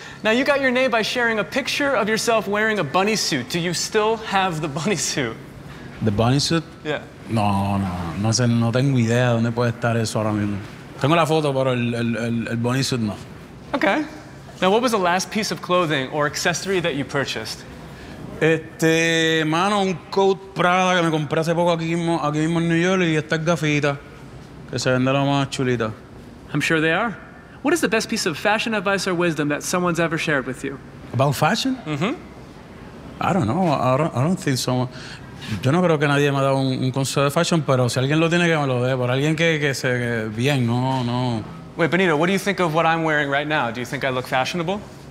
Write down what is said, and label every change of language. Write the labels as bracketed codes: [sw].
[en] Now you got your name by sharing a picture of yourself wearing a bunny suit. Do you still have the bunny suit? The bunny suit? Yeah. [es] No sé, no tengo idea de dónde puede estar eso ahora mismo. Tengo la foto, pero el bunny suit no. [en] Okay. Now, what was the last piece of clothing or accessory that you purchased? [es] Mano, un coat Prada que me compré hace poco aquí mismo en New York y estas gafitas que se venden lo más chulita. [en] I'm sure they are. What is the best piece of fashion advice or wisdom that someone's ever shared with you? About fashion? Mm-hmm. I don't know. [es] Yo no creo que nadie me ha dado un consejo de fashion, pero si alguien lo tiene que me lo dé. Por alguien que se que bien, no, no. [en] Wait, Benito, what do you think of what I'm wearing right now? Do you think I look fashionable?